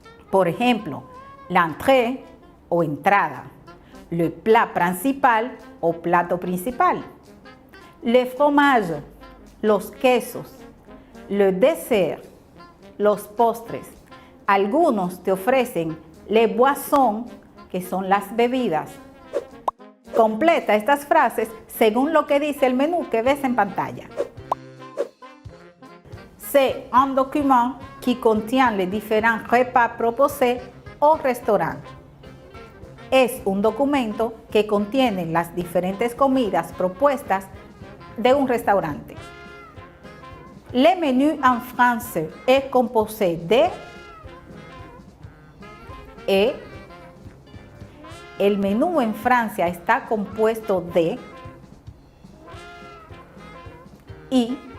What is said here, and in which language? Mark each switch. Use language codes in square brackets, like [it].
[es] Por ejemplo, l'entrée o entrada, le plat principal o plato principal, le fromage, los quesos, le dessert, los postres. Algunos te ofrecen les boissons, que son las bebidas. Completa estas frases según lo que dice el menú que ves en pantalla. [fr] C'est un document qui contient les différents repas proposés au restaurant. [es] Es un documento que contiene las diferentes comidas propuestas de un restaurante. [fr] Le menu en français est composé de et. [es] El menú en Francia está compuesto de y.